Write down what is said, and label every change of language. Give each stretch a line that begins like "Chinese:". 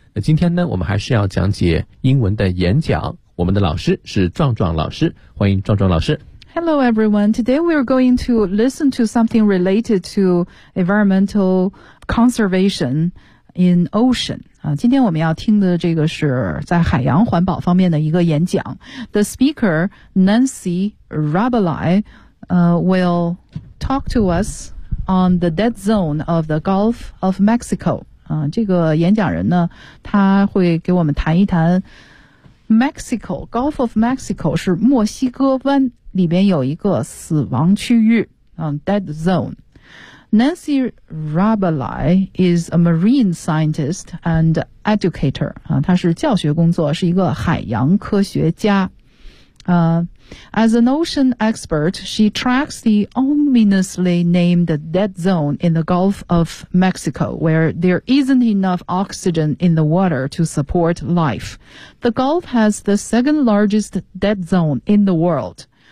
Chinese: 那今天呢，我们还是要讲解英文的演讲，我们的老师是壮壮老师，欢迎壮壮老师。
English: Hello everyone, today we are going to listen to something related to environmental conservation in ocean.
Chinese: 今天我们要听的这个是在海洋环保方面的一个演讲。
English: The speaker, Nancy Rabelais, will talk to us on the dead zone of the Gulf of Mexico.
Chinese: 这个演讲人呢，他会给我们谈一谈 Mexico, Gulf of Mexico 是墨西哥湾里边有一个死亡区域，dead zone.
English: Nancy Rabelais is a marine scientist and educator.
Chinese: 她是教学工作，是一个海洋科学家。
English: As an ocean expert, she tracks the ominously named dead zone in the Gulf of Mexico, where there isn't enough oxygen in the water to support life. The Gulf has the second largest dead zone in the world.